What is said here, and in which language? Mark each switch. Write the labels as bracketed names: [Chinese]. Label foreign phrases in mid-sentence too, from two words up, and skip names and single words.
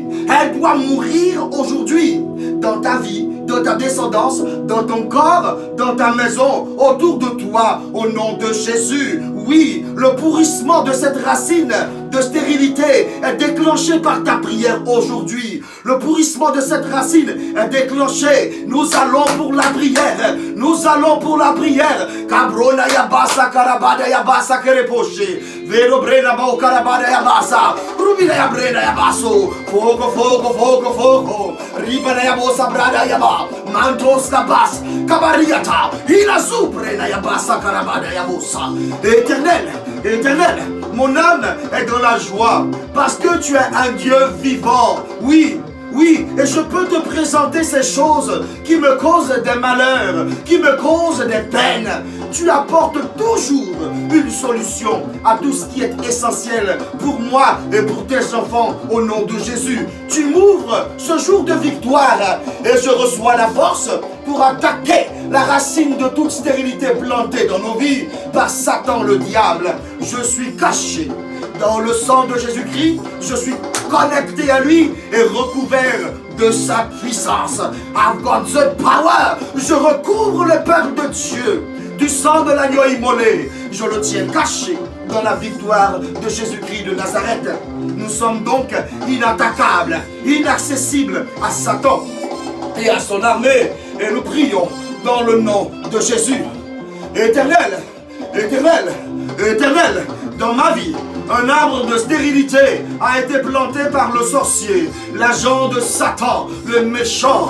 [French] Elle doit mourir aujourd'hui dans ta vie, dans ta descendance, dans ton corps, dans ta maison, autour de toi, au nom de Jésus. Oui, le pourrissement de cette racine de stérilité est déclenché par ta prière aujourd'hui. Le pourrissement de cette racine est déclenché. Nous allons pour la prière. Nous allons pour la prière. Kabrona yabasa karabada yabasa kereposhe. Vero brena bao karabada yabasa. Rubina yabrena yabaso. Fogo. Ribana yabosa brada yaba. Mantos kabas. Kabariata. Inazu brena yabasa karabada yabosa. Éternel, mon âme est dans la joie parce que tu es un Dieu vivant. Oui, Oui, et je peux te présenter ces choses qui me causent des malheurs, qui me causent des peines. Tu apportes toujours une solution à tout ce qui est essentiel pour moi et pour tes enfants au nom de Jésus. Tu m'ouvres ce jour de victoire et je reçois la force pour attaquer la racine de toute stérilité plantée dans nos vies par Satan le diable. Je suis caché dans le sang de Jésus-Christ, je suis connecté à lui et recouvert de sa puissance. [English] I've got the power. [French] Je recouvre le peuple de Dieu du sang de l'agneau immolé. Je le tiens caché dans la victoire de Jésus-Christ de Nazareth. Nous sommes donc inattaquables, inaccessibles à Satan et à son armée. Et nous prions dans le nom de Jésus. Éternel, éternel, éternel, dans ma vie, un arbre de stérilité a été planté par le sorcier, l'agent de Satan, le méchant.